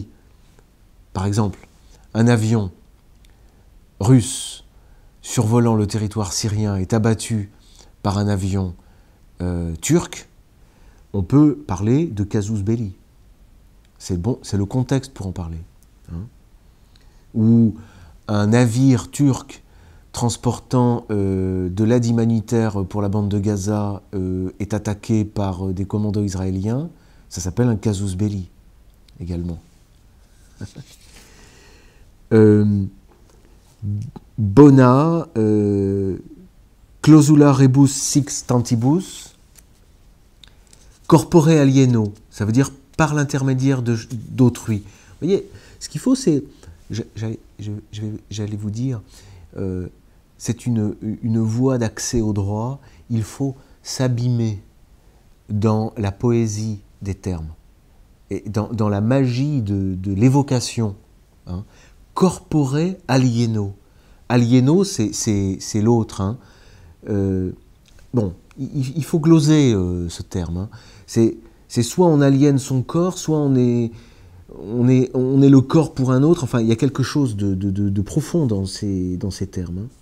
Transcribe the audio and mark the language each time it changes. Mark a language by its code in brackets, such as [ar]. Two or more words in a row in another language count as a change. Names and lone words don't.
[fr] Par exemple, un avion russe survolant le territoire syrien est abattu par un avion turc, on peut parler de [la] casus belli. [fr] C'est bon, c'est le contexte pour en parler. Hein. Ou un navire turc transportant de l'aide humanitaire pour la bande de Gaza est attaqué par des commandos israéliens, ça s'appelle un [la] casus belli [fr] également. [la] Bona, clausula rebus six tantibus, corpore alieno, [fr] ça veut dire par l'intermédiaire d'autrui. Vous voyez, ce qu'il faut, c'est, j'allais vous dire, c'est une voie d'accès au droit, il faut s'abîmer dans la poésie des termes, et dans la magie de l'évocation. Hein. [la] Corpore alieno. Alieno, [fr] c'est l'autre. Hein. Bon, il faut gloser ce terme. Hein. C'est soit on aliène son corps, soit on est le corps pour un autre. Enfin, il y a quelque chose de profond dans ces termes.